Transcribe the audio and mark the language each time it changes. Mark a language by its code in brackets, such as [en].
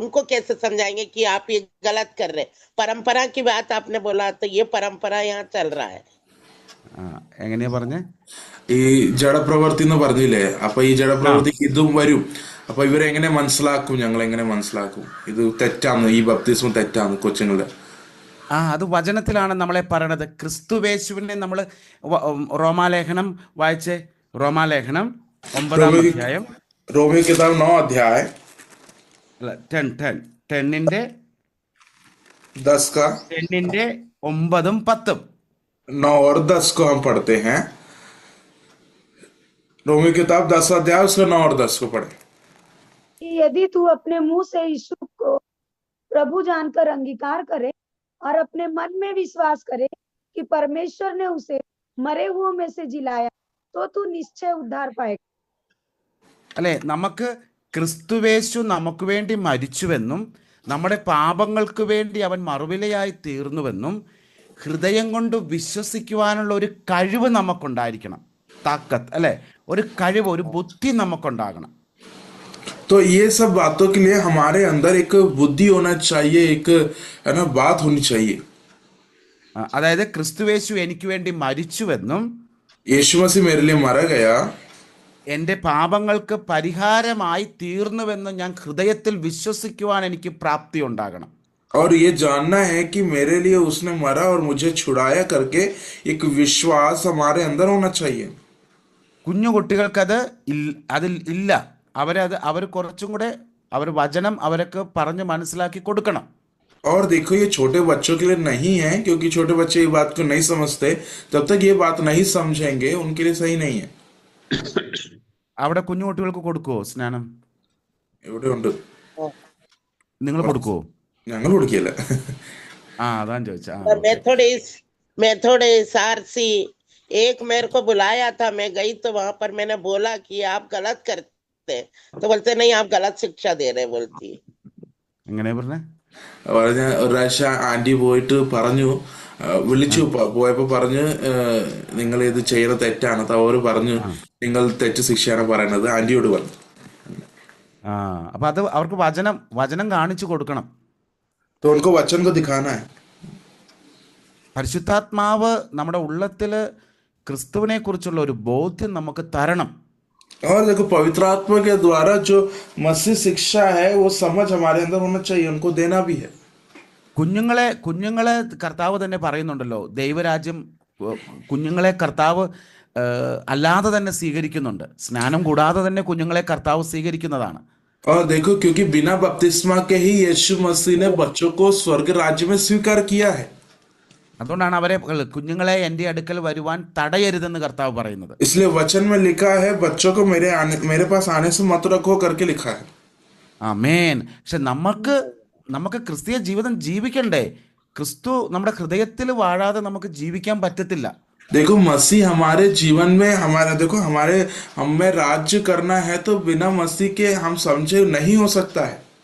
[hi] कैसे समझाएंगे कि आप ये गलत कर रहे हैं? परंपरा की बात आपने बोला तो ये परंपरा यहाँ चल रहा है. [ml] ആ, എങ്ങനെയാ പറഞ്ഞേ? ഈ ജഡപ്രവൃത്തി എന്ന് പറഞ്ഞില്ലേ, അപ്പൊ ഈ ജഡപ്രവൃത്തി ഇതും വരും. അപ്പൊ ഇവരെ എങ്ങനെ മനസ്സിലാക്കും? ഞങ്ങൾ എങ്ങനെ മനസ്സിലാക്കും ഇത് തെറ്റാന്ന്, ഈ ബപ്തിസ്മം തെറ്റാന്ന് കൊച്ചുങ്ങളുടെ? അത് വചനത്തിലാണ് നമ്മളെ പറയണത്. ക്രിസ്തുവേശുവിനെ നമ്മൾ റോമാലേഖനം വായിച്ചേ. റോമാലേഖനം 9-ാം അധ്യായം [hi] रोमी किताब 9 अध्याय [ml] അല്ല 10ന്റെ [hi] 10 का [ml] 10ന്റെ 9-ഉം 10-ഉം [hi] 9 और 10 को हम पढ़ते हैं. रोमी किताब 10 अध्याय उसका 9 और 10 को पढ़े. कि यदि तू अपने मुंह से यीशु को प्रभु जानकर अंगीकार करे और अपने मन में विश्वास करे कि परमेश्वर ने उसे मरे हुओं में से जिलाया तो तू निश्चय उद्धार पाएगा. [ml] അല്ലെ, നമുക്ക് ക്രിസ്തുവേശു നമുക്ക് വേണ്ടി മരിച്ചുവെന്നും നമ്മുടെ പാപങ്ങൾക്ക് വേണ്ടി അവൻ മറുവിലയായി തീർന്നുവെന്നും ഹൃദയം കൊണ്ട് വിശ്വസിക്കുവാനുള്ള ഒരു കഴിവ് നമുക്കുണ്ടായിരിക്കണം. താക്കത്ത് അല്ലെ, ഒരു കഴിവ്, ഒരു ബുദ്ധി നമുക്കുണ്ടാകണം. [hi] तो ये सब बातों के लिए हमारे अंदर एक बुद्धि होना चाहिए, एक है ना बात होनी चाहिए. [ml] അതായത് ക്രിസ്തുവേശു എനിക്ക് വേണ്ടി മരിച്ചുവെന്നും [hi] यीशु मसीह मेरे लिए मारा गया, [ml] എൻ്റെ പാപങ്ങൾക്ക് പരിഹാരമായി തീർന്നുവെന്നും ഞാൻ ഹൃദയത്തിൽ വിശ്വസിക്കുവാൻ എനിക്ക് പ്രാപ്തി ഉണ്ടാകണം. [hi] और ये जानना है कि मेरे लिए उसने मरा और मुझे छुड़ाया करके एक विश्वास हमारे अंदर होना चाहिए. [ml] കുഞ്ഞു കുട്ടികൾക്കത് അതിൽ ഇല്ല. അവർ കുറച്ചും കൂടെ അവർ വചനം അവർക്ക് പറഞ്ഞ് മനസ്സിലാക്കി കൊടുക്കണം. [hi] और देखो ये छोटे बच्चों के लिए नहीं है, क्योंकि छोटे बच्चे ये बात को नहीं समझते. जब तक ये बात नहीं समझेंगे उनके लिए सही नहीं है. [ml] അവിടെ കുഞ്ഞു കുട്ടികൾക്ക് കൊടുക്കുവോ സ്നാനം? ഇവിടെ ഉണ്ട്, നിങ്ങൾ കൊടുക്കുവോ? ഞങ്ങൾ കൊടുക്കില്ല. അതാ ചോദിച്ചാ. [hi] मेथोडिस्ट आरसी एक मेरे को बुलाया था, मैं गई तो वहां पर मैंने बोला कि आप गलत करते हैं, तो बोलते नहीं आप गलत शिक्षा दे रहे बोलती. [ml] എങ്ങനെയാ പറഞ്ഞേ? ഒരു പ്രാവശ്യം ആന്റി പോയിട്ട് പറഞ്ഞു, വിളിച്ചു പോയപ്പോ പറഞ്ഞ് നിങ്ങൾ ഇത് ചെയ്യുന്ന തെറ്റാണ്. അവർ പറഞ്ഞു ആ നിങ്ങൾ തെറ്റ് ശിക്ഷയാണ് പറയുന്നത്. ആന്റിയോട് പറഞ്ഞു. ആ അപ്പൊ അത് അവർക്ക് വചനം കാണിച്ചു കൊടുക്കണം. [hi] तो उनको वचन को दिखाना है. [ml] പരിശുദ്ധാത്മാവ് നമ്മുടെ ഉള്ളത്തിൽ ക്രിസ്തുവിനെ കുറിച്ചുള്ള ഒരു ബോധ്യം നമുക്ക് തരണം. [hi] और देखो पवित्र आत्मा के द्वारा जो मसीह शिक्षा है वो समझ हमारे अंदर होना चाहिए, उनको देना भी है. [ml] കുഞ്ഞുങ്ങളെ കർത്താവ് തന്നെ പറയുന്നുണ്ടല്ലോ, ദൈവരാജ്യം കുഞ്ഞുങ്ങളെ കർത്താവ് അല്ലാതെ തന്നെ സ്വീകരിക്കുന്നുണ്ട്. സ്നാനം കൂടാതെ തന്നെ കുഞ്ഞുങ്ങളെ കർത്താവ് സ്വീകരിക്കുന്നതാണ്. [hi] और देखो क्योंकि बिना बपतिस्मा के ही यीशु मसीह ने बच्चों को स्वर्ग राज्य में स्वीकार किया है. [ml] അതുകൊണ്ടാണ് അവരെ കുഞ്ഞുങ്ങളെ എൻ്റെ അടുക്കൽ വരുവാൻ തടയരുതെന്ന് കർത്താവ് പറയുന്നത്. [hi] इसलिए वचन में लिखा है बच्चों को मेरे पास आने से मत रखो करके लिखा है. [ml] ആമേൻ. പക്ഷെ നമുക്ക് ക്രിസ്തീയ ജീവിതം ജീവിക്കണ്ടേ? ക്രിസ്തു നമ്മുടെ ഹൃദയത്തിൽ വാഴാതെ നമുക്ക് ജീവിക്കാൻ പറ്റത്തില്ല. [hi] देखो मसीह हमारे जीवन में हमें राज्य करना है, तो बिना मसीह के हम समझे नहीं हो सकता है.